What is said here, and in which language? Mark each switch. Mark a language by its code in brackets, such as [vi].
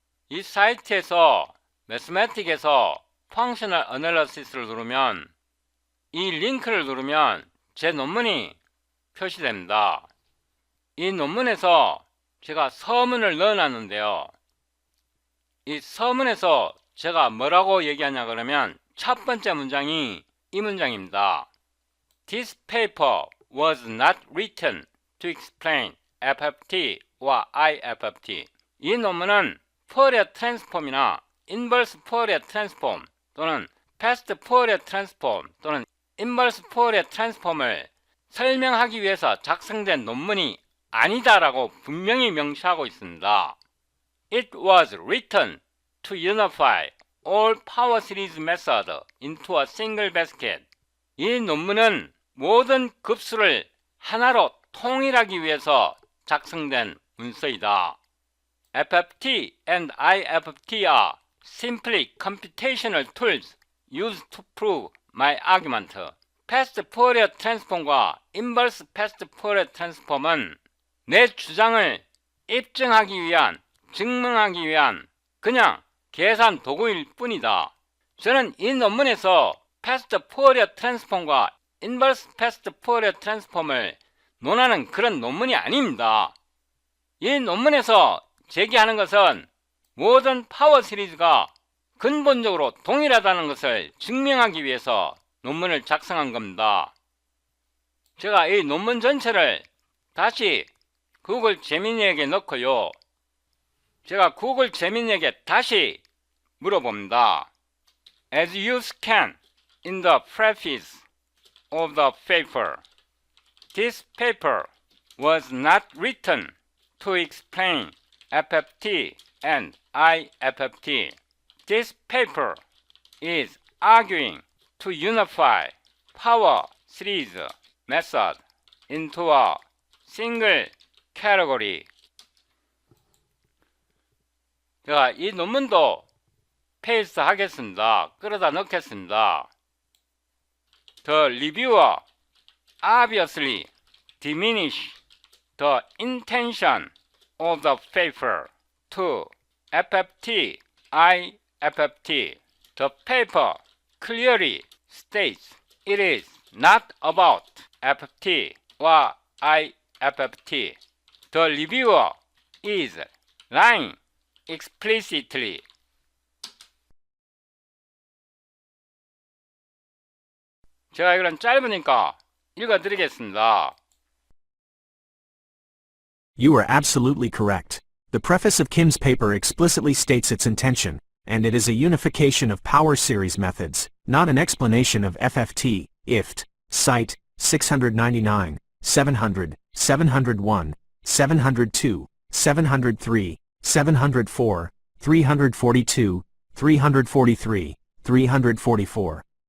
[ko] 이 사이트에서 매스매틱에서 펑셔널 어널리시스를 누르면 이 링크를 누르면 제 논문이 표시됩니다. 이 논문에서 제가 서문을 넣어놨는데요. 이 서문에서 제가 뭐라고 얘기하냐 그러면 첫 번째 문장이 이 문장입니다. [en] This paper was not written to explain FFT or IFFT. [ko] 이 논문은 포리어 트랜스폼이나 인버스 포리어 트랜스폼 또는 패스트 포리어 트랜스폼 또는 인버스 포리어 트랜스폼을 설명하기 위해서 작성된 논문이 아니다라고 분명히 명시하고 있습니다. [en] It was written to unify all power series methods into a single basket. [ko] 이 논문은 모든 급수를 하나로 통일하기 위해서 작성된 문서이다. [en] FFT and IFFT are simply computational tools used to prove my argument. [ko] 패스트 포리어 트랜스폼과 인버스 패스트 포리어 트랜스폼은 내 주장을 입증하기 위한, 증명하기 위한 그냥 계산 도구일 뿐이다. 저는 이 논문에서 패스트 포리어 트랜스폼과 인버스 패스트 포리어 트랜스폼을 논하는 그런 논문이 아닙니다. 이 논문에서 제기하는 것은 모든 파워 시리즈가 근본적으로 동일하다는 것을 증명하기 위해서 논문을 작성한 겁니다. 제가 이 논문 전체를 다시 구글 제미니에게 넣고요. 제가 구글 제미니에게 다시 물어봅니다. [en] As you scan in the preface of the paper, this paper was not written to explain FFT and IFFT. This paper is arguing to unify power series method into a single category. [ko] 제가 이 논문도 페이스트 하겠습니다. 끌어다 넣겠습니다. [en] The reviewer obviously diminish the intention of the paper to FFT, IFFT. The paper clearly states it is not about FFT or IFFT. The reviewer is lying explicitly. [ko] 제가 이건 짧으니까 읽어드리겠습니다. [en] You are absolutely correct. The preface of Kim's paper explicitly states its intention, and it is a unification of power series methods, not an explanation of FFT, IFT, Cite, 699, 700, 701, 702, 703, 704, 342, 343, 344.